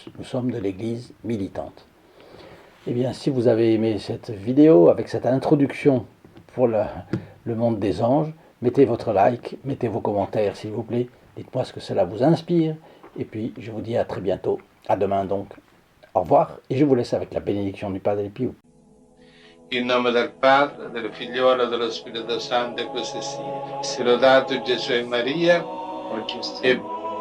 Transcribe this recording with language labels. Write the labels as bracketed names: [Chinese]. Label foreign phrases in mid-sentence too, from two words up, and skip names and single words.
[French] Nous sommes de l'Église militante. Eh bien, si vous avez aimé cette vidéo avec cette introduction pour le monde des anges, mettez votre like, mettez vos commentaires s'il vous plaît, dites-moi ce que cela vous inspire, et puis je vous dis à très bientôt, à demain donc. Au revoir, et je vous laisse avec la bénédiction du Padre Pio. [Italian] In nome del Padre, del Figliolo e dello Spirito Santo, e così sia. Sia lodato Gesù e Maria, e